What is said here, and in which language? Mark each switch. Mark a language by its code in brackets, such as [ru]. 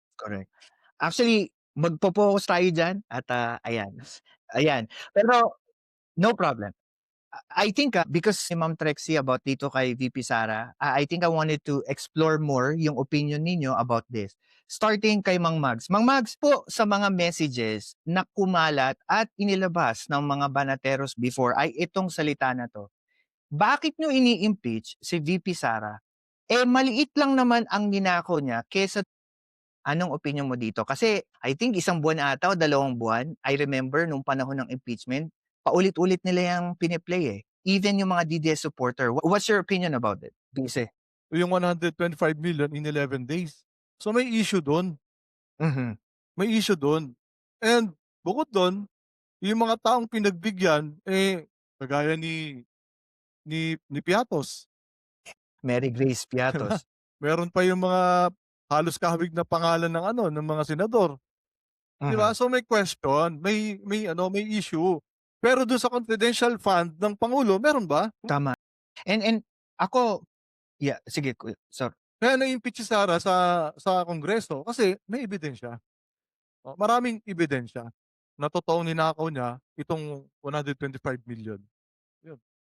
[tl] Correct. Actually, magpo-focus tayo diyan at, ayan. Ayan. Pero no problem. [en] I think, because si Ma'am Trexie about dito kay VP Sara, I think I wanted to explore more [tl] yung opinion ninyo [en] about this. [tl] Starting kay Mang Mags. Mang Mags po sa mga messages na kumalat at inilabas ng mga banateros before ay itong salita na 'to. Bakit niyo ini-impeach si VP Sara? Eh, maliit lang naman ang ninakaw niya kaysa. Anong opinyon mo dito? Kasi I think 1 buwan ata o 2 buwan, [en] I remember [tl] nung panahon ng impeachment, paulit-ulit nila yang pini-play, eh. [en] Even yung mga DDS supporter. What's your opinion about it, Bise? [tl] Yung 125 million [en] in 11 days. [tl] So may issue doon. Mhm. May issue doon. And bukod doon, yung mga taong pinagbigyan, kagaya ni Piatos. Mary Grace Piatos. Meron pa yung mga halos kahawig na pangalan ng mga senador. Di ba? Mhm. So may question, may issue. Pero doon sa confidential fund ng Pangulo, meron ba? Tama. And ako, yeah, sige, sorry. Kaya na-impeach si Sara sa Kongreso kasi may ebidensya. Maraming ebidensya na totoong ninakaw niya itong 125 million. Yun.